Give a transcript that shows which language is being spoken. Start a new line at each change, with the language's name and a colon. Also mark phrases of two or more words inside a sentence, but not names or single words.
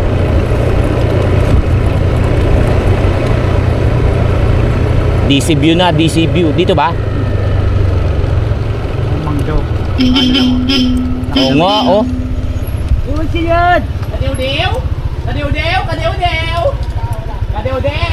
Filipino: DC view na, DC view. Dito ba? Mangdo. Oo nga, oh. Kadiw-diw! Kadiw-diw! Kadiw-diw! Kadiw-diw!